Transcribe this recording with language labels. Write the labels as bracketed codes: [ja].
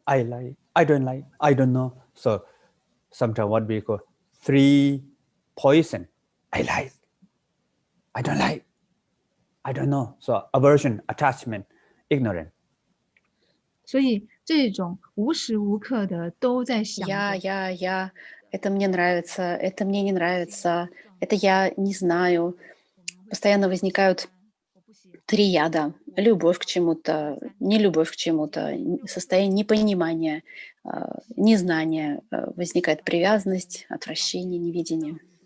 [en] I like, I don't like, I don't know. So sometimes what we call three poison. I like, I don't like, I don't know. So aversion, attachment, ignorance. [zh] 所以这种无时无刻的都在想 [ru] Я. Это мне нравится, это мне не нравится, это я не знаю. Постоянно возникают 3 яда. Любовь к чему-то, нелюбовь к чему-то, состояние непонимания, незнания. Возникает привязанность, отвращение, невидение.